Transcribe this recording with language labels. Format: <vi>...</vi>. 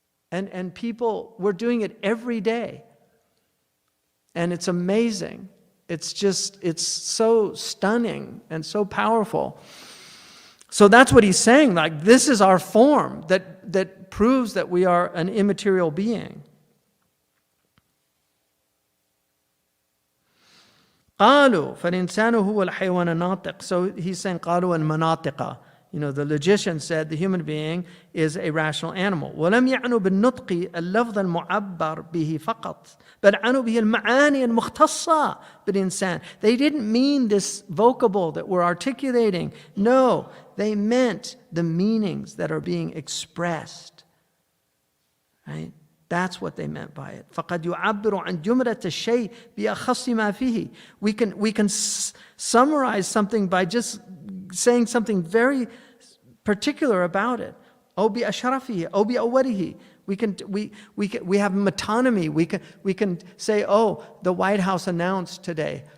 <en>And people, we're doing it every day. And it's amazing. It's so stunning and so powerful. So that's what he's saying, like this is our form that proves that we are an immaterial being.</en> <ar>قالوا فالإنسان هو الحيوان الناطق.</ar> <en>So he's saying</en> <ar>قالوا المناطق.</ar> <en>The logician said the human being is a rational animal.</en> <ar>ولم يعنوا بالنطق اللفظ المعبر به فقط بل عنوا به المعاني المختصة بالإنسان.</ar> <en>They didn't mean this vocable that we're articulating. No, they meant the meanings that are being expressed. Right? That's what they meant by it.</en> <ar>فقد يعبر عن جملة الشيء بأخص ما فيه.</ar> <en>We can summarize something by just saying something very particular about it.</en> <ar>أو بأشرفه أو بأوله.</ar> <en>We have metonymy. We can say, oh, the White House announced today.</en>